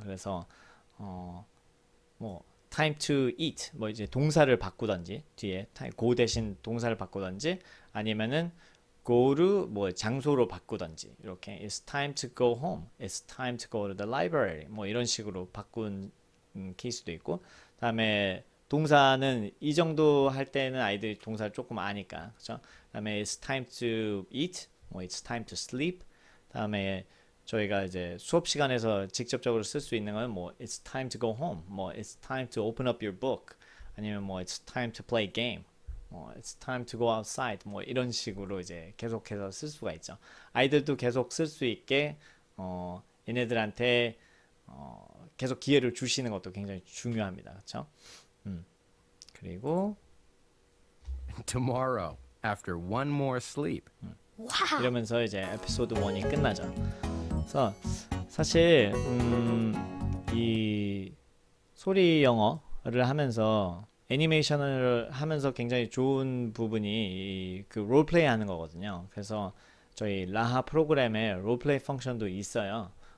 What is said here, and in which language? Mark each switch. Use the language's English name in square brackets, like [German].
[Korean] 그래서 뭐 [English] time to eat [Korean] 뭐 이제 동사를 바꾸던지 뒤에 go 대신 동사를 바꾸던지 아니면은 go를 뭐 장소로 바꾸던지 이렇게 [English] it's time to go home, it's time to go to the library [Korean] 뭐 이런 식으로 바꾼 케이스도 있고 다음에 동사는 이 정도 할 때는 아이들이 동사를 조금 아니까 그렇죠? 다음에 [English] it's time to eat, 뭐 it's time to sleep. [Korean] 다음에 저희가 이제 수업 시간에서 직접적으로 쓸 수 있는 건 뭐 [English] it's time to go home, [Korean] 뭐 [English] it's time to open up your book, [Korean] 아니면 뭐 [English] it's time to play game, [Korean] 뭐 [English] it's time to go outside, [Korean] 뭐 이런 식으로 이제 계속해서 쓸 수가 있죠. 아이들도 계속 쓸 수 있게 얘네들한테 계속 기회를 주시는 것도 굉장히 중요합니다. 그렇죠? 그리고 [English] Tomorrow, after one more sleep. Wow. [Korean] 이러면서 이제 에피소드 1이 끝나죠. 그래서 사실 이 소리 영어를 하면서 애니메이션을 하면서 굉장히 좋은 부분이 그 롤플레이 하는 거거든요. 그래서 저희 라하 프로그램에 롤플레이 펑션도 있어요.